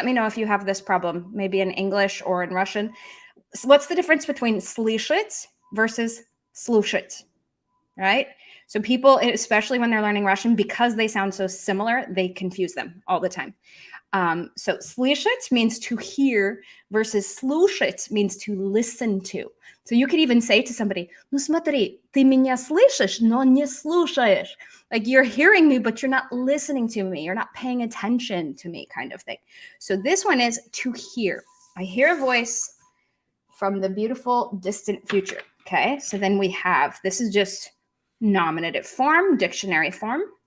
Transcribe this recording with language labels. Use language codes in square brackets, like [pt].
[en] Let me know if you have this problem, maybe in English or in Russian. What's the difference between слышать versus слушать, right? So people, especially when they're learning Russian, because they sound so similar, they confuse them all the time. So слышать means to hear versus слушать means to listen to. So you could even say to somebody, [ru] ну смотри, ты меня слышишь, но не слушаешь. [en] Like you're hearing me, but you're not listening to me. You're not paying attention to me, kind of thing. So this one is to hear. I hear a voice from the beautiful distant future. Okay, so then we have, this is just nominative form, dictionary form.